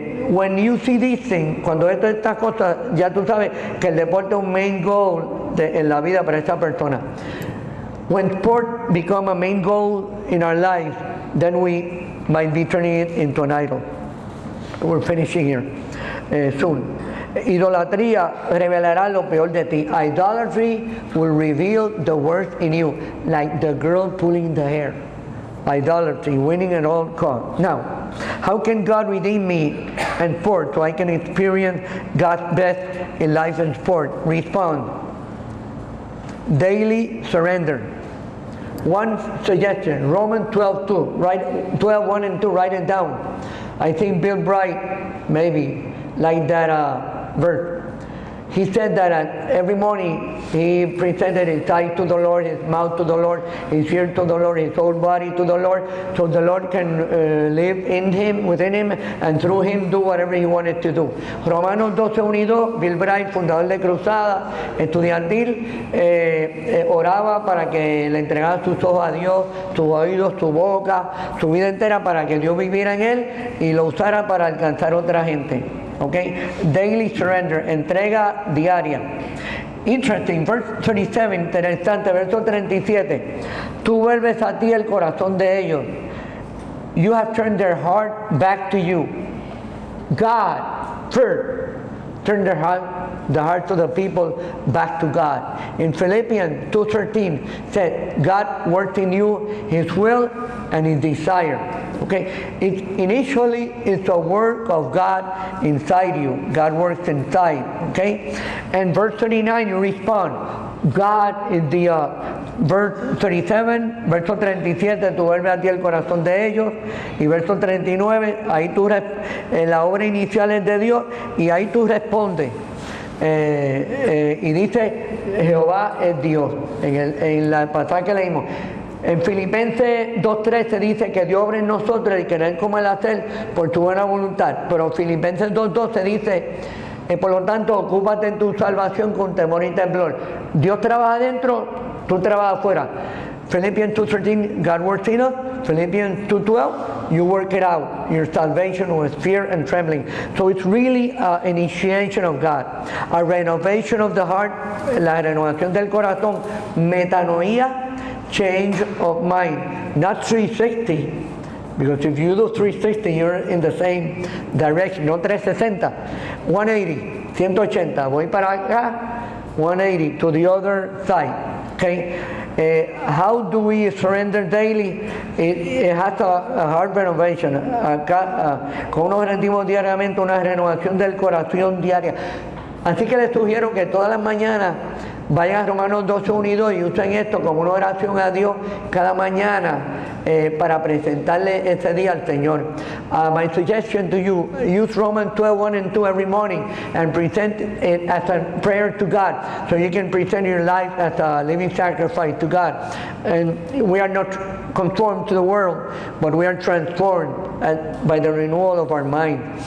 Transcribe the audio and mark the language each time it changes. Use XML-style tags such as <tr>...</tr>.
<en>When you see these things,</en> <es>cuando estas cosas, ya tú sabes que el deporte es un main goal en la vida para esta persona.</es> <en>When sport become a main goal in our lives, then we might be turning it into an idol. We're finishing here soon.</en> <es>Idolatría revelará lo peor de ti.</es> <en>Idolatry will reveal the worst in you, like the girl pulling the hair. Idolatry, winning at all costs. Now, how can God redeem me and sport so I can experience God's best in life and sport? Respond. Daily surrender. One suggestion, Romans 12:2, write 12:1 and 2, write it down. I think Bill Bright maybe like that verse. He said that every morning he presented his eyes to the Lord, his mouth to the Lord, his ear to the Lord, his whole body to the Lord, so the Lord can live in him, within him, and through him do whatever he wanted to do.</en> <es>Romanos 12:1-2, Bill Bright, fundador de Cruzada estudiantil, oraba para que le entregara sus ojos a Dios, sus oídos, su boca, su vida entera, para que Dios viviera en él y lo usara para alcanzar otra gente.</es> <en>Okay, daily surrender,</en> <es>entrega diaria.</es> <en>Interesting, verse 37,</en> <es>interesante, verso 37. Tú vuelves a ti el corazón de ellos.</es> <en>You have turned their heart back to you. God first turned the hearts of the people back to God. In Philippians 2:13 said, God worked in you His will and His desire. Okay, initially it's a work of God inside you. God works inside. Okay, and verse 39 you respond. God is the verse 37,</en> <es>verso 37, tú vuelves a ti el corazón de ellos, y verso 39, ahí tú la obra inicial es de Dios, y ahí tú respondes. Y dice Jehová es Dios en la pasaje que leímos. En Filipenses 2:13 dice que Dios obra en nosotros el querer como el hacer por su buena voluntad, pero Filipenses 2:12 dice por lo tanto ocúpate en tu salvación con temor y temblor. Dios trabaja adentro, tú trabajas afuera.</es> <en>Philippians 2:13, God works in us. Philippians 2:12, you work it out, your salvation with fear and trembling. So it's really an initiation of God, a renovation of the heart,</en> <es>la renovación del corazón,</es> <en>metanoía, change of mind, not 360, because if you do 360, you're in the same direction, no 360, 180, 180,</en> <es>voy para acá,</es> <en>180 to the other side, okay? How do we surrender daily? It has a heart renovation.</en> <es>Acá, con nos rendimos diariamente, una renovación del corazón diaria. Así que les sugiero que todas las mañanas vayan a Romanos 12, 1 y 2 y usen esto como una oración a Dios cada mañana para presentarle ese día al Señor.</es> <en>My suggestion to you, use Romans 12, 1 and 2 every morning and present it as a prayer to God, so you can present your life as a living sacrifice to God. And we are not conformed to the world, but we are transformed by the renewal of our mind.</en>